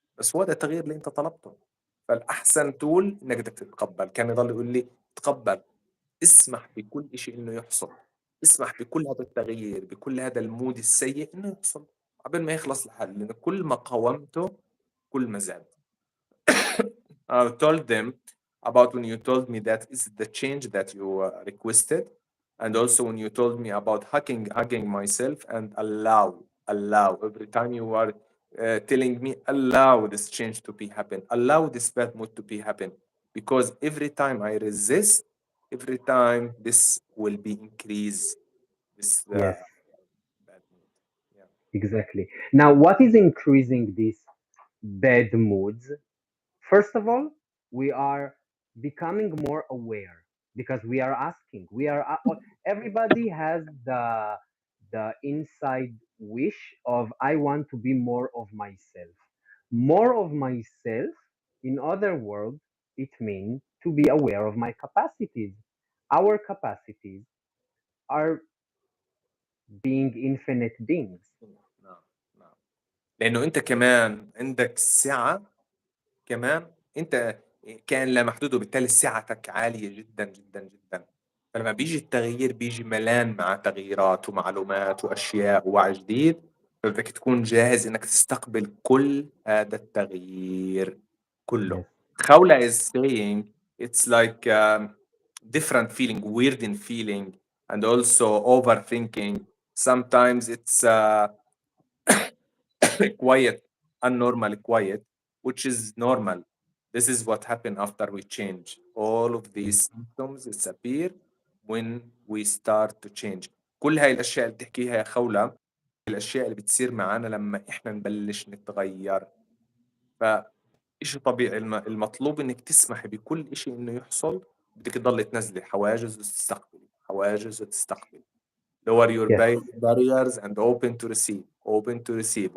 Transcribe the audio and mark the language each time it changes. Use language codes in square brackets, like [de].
[ar] بس هو ده التغيير اللي أنت طلبته. فالأحسن تول إنك بدك تتقبل. كان يضل يقول لي تقبل، اسمح بكل شيء إنه يحصل، اسمح بكل هذا التغيير، بكل هذا المود السيء إنه يحصل قبل ما يخلص الحل، لأن كل ما قاومته كل ما زاد. [en] I told them about when you told me that is the change that you requested, and also when you told me about hugging myself and allow every time you are telling me allow this change to be happen, allow this bad mood to be happen, because every time I resist, every time this will be increase this Yes. bad mood. Yeah. exactly. Now, what is increasing these bad moods? First of all, we are becoming more aware because we are asking. Everybody has the inside wish of I want to be more of myself. More of myself, in other words, it means to be aware of my capacities. Our capacities are being infinite beings. [ar] نعم نعم. لانه انت كمان عندك سعه، كمان انت كائن لا محدود، وبالتالي سعتك عاليه جدا جدا جدا. فلما بيجي التغيير بيجي ملان مع تغييرات ومعلومات واشياء ووعي جديد، فبدك تكون جاهز انك تستقبل كل هذا التغيير كله. [en] Yes, خولة is saying it's like different feeling, weird in feeling, and also overthinking. Sometimes it's quiet, unnormal quiet, which is normal. This is what happened after we change. All of yes, these symptoms disappear when we start to change. [ar] كل هاي الأشياء اللي بتحكيها يا خولة، الأشياء اللي بتصير معانا لما إحنا نبلش نتغير. فإشي طبيعي، المطلوب إنك تسمحي بكل إشي إنه يحصل. بدك تضل تنزلي حواجز وتستقبلي، حواجز وتستقبلي. [en] lower your yes, barriers and open to receive, open to receive.